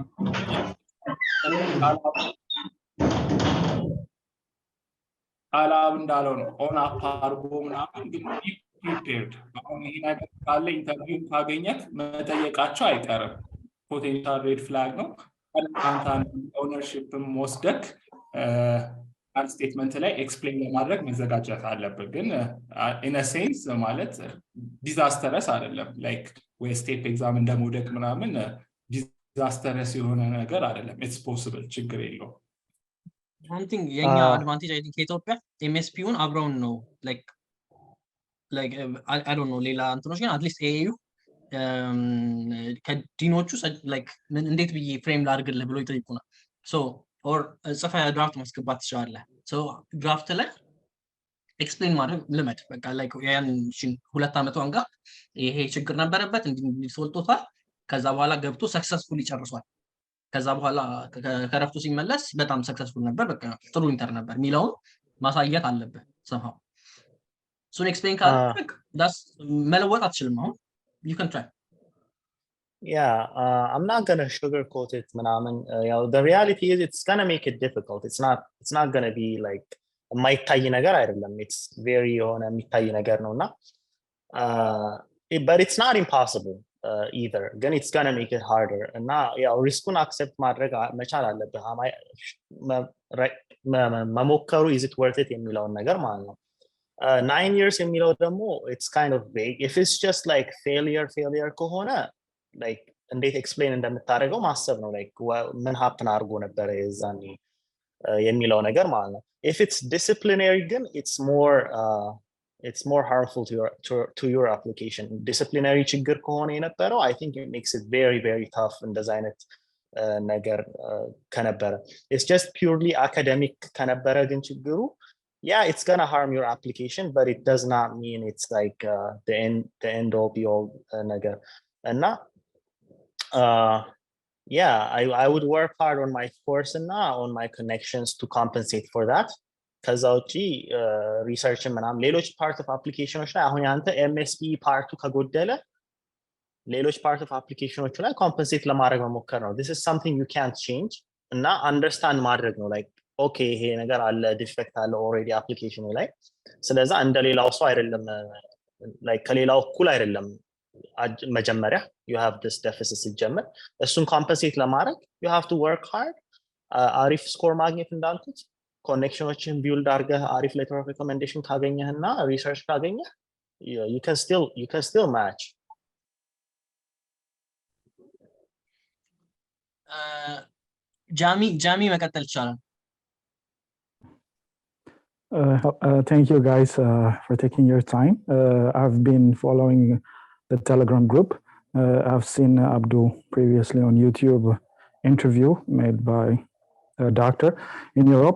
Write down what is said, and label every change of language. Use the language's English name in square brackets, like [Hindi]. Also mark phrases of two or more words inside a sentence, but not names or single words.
[Amharic] አላብ እንዳለው ነው [English] own up [Amharic] አድርጎ ምናምን ግን prepared አሁን ይሄ ነገር ካለ ኢንተርቪው ካገኘት መጠየቃቸው አይቀርም [English] potential red flag [Amharic] ነው አንተ ኦነርሺፕም ወስደክ አንድ ስቴትመንት ላይ ኤክስፕሌን ለማድረግ መዘጋጀት አለበት ግን [English] in a sense [Amharic] ማለት ዲዛስተረስ አይደለም ላይክ ወይ [English] step exam [Amharic] እንደሞደቅ ምናምን ዲዛስተረስ የሆነ ነገር አይደለም [English] it's possible [Amharic] ችግር የለውም [English] one thing [Amharic] የኛ [English] advantage I think [Amharic] ኢትዮጵያ ኤምኤስፒውን አብረውን ነው [English] like I don't know [Amharic] ሌላ እንትኖች ግን [English] at least AAU [Amharic] ከዲኖቹ like እንዴት ብዬ ፍሬም ላድርግልህ ብሎ ይጠይቁናል [English] so or [Amharic] ጽፈ ድራፍት ማስገባት ትችላለህ so ድራፍት ላይ ኤክስፕሌን ማድረግ ልመድ በቃ like ያን 2 አመቷን ጋር ይሄ ችግር ነበረበት እንዲሶልቶታል ከዛ በኋላ ገብቶ ሰክሰስፉሊ ጨርሷል ከዛ በኋላ ከረፍቱ ሲመለስ በጣም ሰክሰስፉል ነበር በቃ ጥሩ ኢንተር ነበር ሚላው ማሳየት አለበት [English] somehow so explain that's [Amharic] መለወጥ አትችልም አሁን [English] you can try yeah I'm not going to sugarcoat it ምናምን the reality is it's going to make it difficult it's not going to be like [Amharic] የማይታይ ነገር አይደለም [English] it's very [Amharic] የሆነ የሚታይ ነገር ነውና [English] but it's not impossible either then it's going to make it harder [Amharic] እና ያው [English] risk accept [Amharic] ማድረግ መቻል አለብህ መሞከሩ [English] is it worth it [Amharic] የሚለውን ነገር ማለት ነው [English] 9 years የሚለው ደግሞ it's kind of vague if it's just like failure ከሆነ like እንዴት explain [Amharic] እንደምታደርገው ማሰብ ነው [English] like ምን happen [Amharic] አድርጎ ነበር የዛኔ የሚለው ነገር ማለት ነው [English] if it's disciplinary ግን it's more harmful to your application disciplinary [Amharic] ችግር ከሆነ የነበረው [English] I think it makes it very very tough [Amharic] እንደዛ አይነት ነገር ከነበረ [English] it's just purely academic [Amharic] ከነበረ ግን ችግሩ [English] yeah it's going to harm your application but it does not mean it's like the end all be all [Amharic] ነገር እና [English] yeah I would work hard on my course and on my connections to compensate for that [Amharic] ከዛ ውጪ ሪሰርች ምናምን ሌሎች [English] part of applications [Amharic] ላይ አሁን ያንተ [English] MSP part [Amharic] ከጎደለ ሌሎች [English] part of applications [Amharic] ላይ ኮምፐንሴት ለማድረግ መሞከር ነው [English] this is something you can't change እና አንደርስታንድ [Amharic] ማድረግ ነው [English] like okay [Amharic] ይሄ ነገር አለ ዲፌክት አለ ኦሬዲ አፕሊኬሽኑ ላይ ስለዚህ እንደሌላው ሰው አይደለም [English] like [Amharic] ከሌላው እኩል አይደለም መጀመሪያ [English] you have this deficit [Amharic] ሲጀምር እሱን ኮምፐንሴት ለማድረግ [English] you have to work hard [Amharic] አሪፍ ስኮር ማግኘት እንዳልኩት [English] connections build [Amharic] አድርገህ አሪፍ [English] letter of recommendation [Amharic] ካገኘህና ሪሰርች ካገኘህ [English] you can still match [Amharic] ጃሚ መቀጠል ይቻላል [English] Thank you guys for taking your time. I've been following the Telegram group. I've seen Abdul previously on YouTube interview made by a doctor in Europe.